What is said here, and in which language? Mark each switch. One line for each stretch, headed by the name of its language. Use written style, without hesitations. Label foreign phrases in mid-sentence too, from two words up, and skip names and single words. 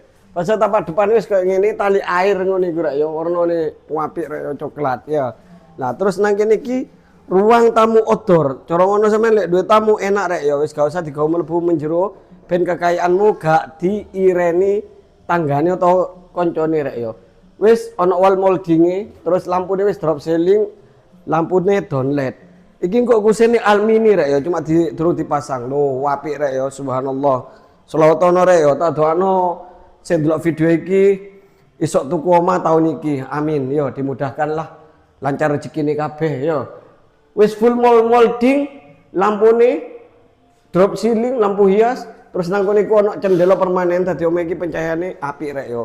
Javanese: Pas tapak depan wis koyo ngene tali air ngono iku rek yo, warnane apik rek yo coklat ya. Nah, terus nang kene iki
Indonesian: ruang tamu
Javanese: outdoor. Cara ngono sampean lek duwe tamu enak rek yo, wis gak usah digawe mlebu menjero ben kekayaanmu gak diireni tanggane atau koncone rek yo. Wis ana wall moldinge, terus lampune wis
English: drop ceiling,
Javanese: lampune
English: down LED.
Javanese: Iki kok kusine almini rek ya, cuma durung dipasang. Loh, apik rek ya, subhanallah. Selawatono rek ya, tak doano sing delok video iki isok tuku omah tahun iki. Amin. Yo dimudahkanlah. Lancar rezekine kabeh yo. Wis
English: full molding,
Javanese: lampune
English: drop ceiling,
Javanese: lampu hias, terus nang kene iku ana cendela permanen dadi omah iki pencahayane apik rek yo.